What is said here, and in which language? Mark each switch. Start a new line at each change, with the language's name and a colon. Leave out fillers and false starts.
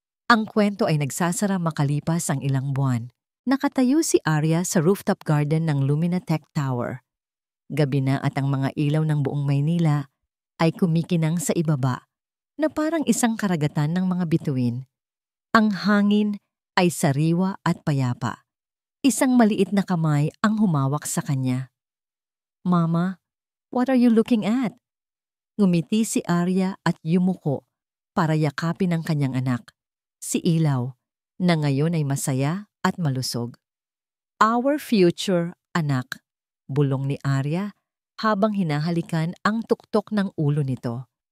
Filipino: Ang kwento ay nagsasara makalipas ang ilang buwan. Nakatayo si Arya sa rooftop garden ng Luminatech Tower. Gabi na at ang mga ilaw ng buong Maynila ay kumikinang sa ibaba na parang isang karagatan ng mga bituin. Ang hangin ay sariwa at payapa. Isang maliit na kamay ang humawak sa kanya.
English: Mama, what are you looking at?
Filipino: Ngumiti si Arya at yumuko para yakapin ang kanyang anak, si Ilaw, na ngayon ay masaya at malusog.
English: Our future,
Filipino: anak, bulong ni Arya habang hinahalikan ang tuktok ng ulo nito.